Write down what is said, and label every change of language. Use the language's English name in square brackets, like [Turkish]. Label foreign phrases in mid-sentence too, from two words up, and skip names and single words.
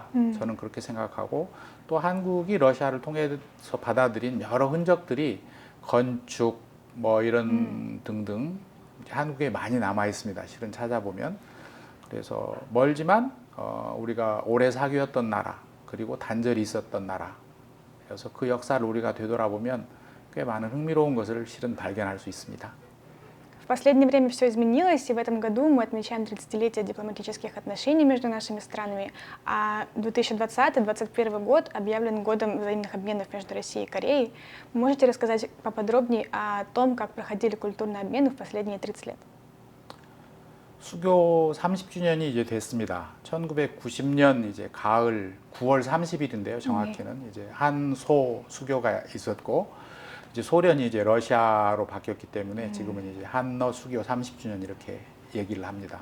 [Korean] 저는 그렇게 생각하고 또 한국이 러시아를 통해서 받아들인 여러 흔적들이 건축 뭐 이런 등등 한국에 많이 남아 있습니다. 실은 찾아보면 그래서 멀지만 우리가 오래 사귀었던 나라 그리고 단절이 있었던 나라 그래서 그 역사를 우리가 되돌아보면 꽤 많은 흥미로운 것을 실은 발견할 수 있습니다. [Russian] В последнее время все изменилось, и в этом году мы отмечаем 30-летие дипломатических отношений между нашими странами, а 2020-2021 год объявлен годом взаимных обменов между Россией и Кореей. Можете рассказать поподробнее о том, как проходили культурные обмены в последние 30 лет? [Korean] 수교 30주년이 이제 됐습니다. 1990년 이제 가을 9월 30일인데요. 정확히는 이제 한소 수교가 있었고 이제 소련이 이제 러시아로 바뀌었기 때문에 지금은 이제 한러 수교 30주년 이렇게 얘기를 합니다.